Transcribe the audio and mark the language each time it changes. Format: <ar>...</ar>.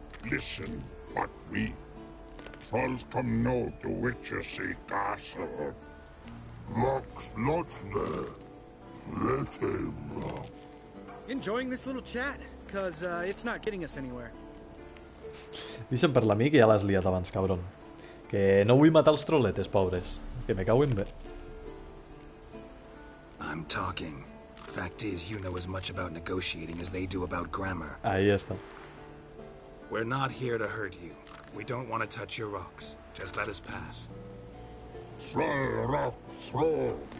<en>Listen, what we trolls come no to Witchersea Castle. Locks lots there. Let him rock. Enjoying this little chat, cause it's not getting us anywhere.</en> <ca>Deixa'm parlar a mi, que ja l'has liat abans, cabron. Que no vull matar els troletes, pobres. Que me cauen bé.</ca> <en>I'm talking. Fact is, you know as much about negotiating as they do about grammar.</en> <ca>Ahí està.</ca> <en>We're not here to hurt you. We don't want to touch your rocks. Just let us pass. Troll rock throw.</en>